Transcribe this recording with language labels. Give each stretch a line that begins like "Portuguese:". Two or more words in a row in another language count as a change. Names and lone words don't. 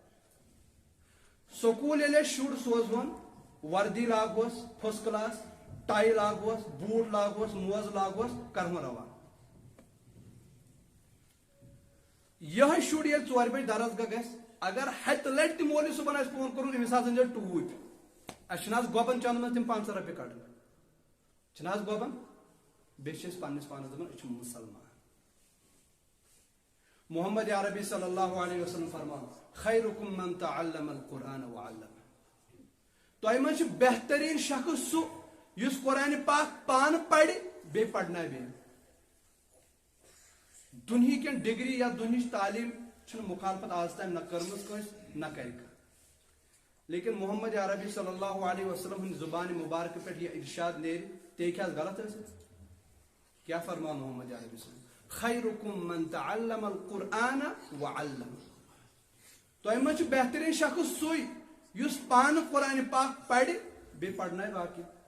Kashmiri: سکوٗل ییٚلہِ أسۍ شُر سوزہون وردی لاگہوس فٔسٹ کلاس ٹاے لاگہوس بوٗٹ لاگہوس موزٕ لاگہوس کرہون روان یِہوٚے شُر ییٚلہِ 4 بجہِ درسگاہ گژھِ اگر ہتہِ لٹہِ تہِ مولوی صٲبن آسہِ فون کوٚرمُت أمِس حظ أنۍزیو ٹوٗپۍ اسہِ چھِنہٕ حظ گۄبن چندس منٛز تِم 500 رۄپیہِ کڑٕنۍ چھِنہٕ حظ گۄبن بیٚیہِ چھِ أسۍ پننِس پانس دپان أسۍ چھِ مُسلمان محمد عربی
Arabic: صلی اللہ علیہ وسلم
Kashmiri: فرمان
Arabic: خیرکم من تعلم القرآن وعلم
Kashmiri: تۄہہِ منٛز چھُ بہتریٖن شخص سُہ یُس قرآنِ پاک پانہٕ پرِ بیٚیہِ پرنایہِ بیٚیہِ دُنہِکٮ۪ن ڈگری یا دُنہِچ تعلیٖم چھُنہٕ مُخالفت آز تام نہ کٔرمٕژ کٲنٛسہِ نہ کرِ لیکن محمد عربی
Arabic: صلی اللہ علیہ وسلم
Kashmiri: ہٕنٛدِ زُبانہِ مُبارکہٕ پٮ۪ٹھ یہِ ارشاد نیرِ تے ہیٚکہِ حظ غلط ٲسِتھ کیٛاہ فرمان محمد عربی صلی
Arabic: خیرکم من تعلم القرآن وعلم
Kashmiri: تۄہہِ منٛز چھُ بہتریٖن شخص سُے یُس پانہٕ قرآنِ پاک پرِ بیٚیہِ پرنایہِ باقین